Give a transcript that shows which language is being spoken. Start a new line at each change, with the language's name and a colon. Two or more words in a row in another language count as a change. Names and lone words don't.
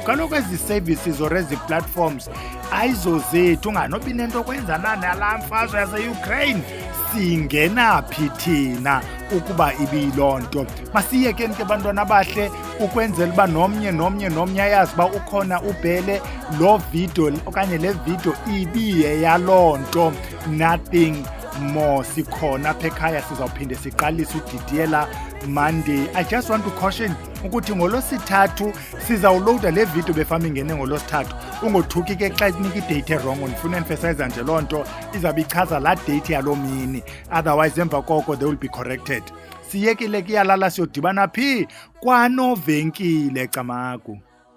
Xhosa: Kaloku ezi services or ezi platforms ayizo zethu unganobi nento kwenzana nala mfazwe yase-Ukraine singena phi thina ukuba ibiyiloo nto. Masiyekeni ke bantwana abahle ukwenzela uba nomnye ayazi uba ukhona uBhele lo video okanye le video ibiye yaloo nto
English: nothing more.
Xhosa: Sikhona apha ekhaya sizawuphinde siqalise udidiyela Monday.
English: I just want to caution
Xhosa: ukuthi ngolosithathu sizawuloada le video befama ingene ngolosithathu. Ungothuki ke xa inika idate wrong ndifuna emphasize nje loo nto izawube ichaza la date yalo mini, otherwise emva koko
English: they will be corrected.
Xhosa: Siyekile kuyalala siyodibana phi kwanovenkile camagu.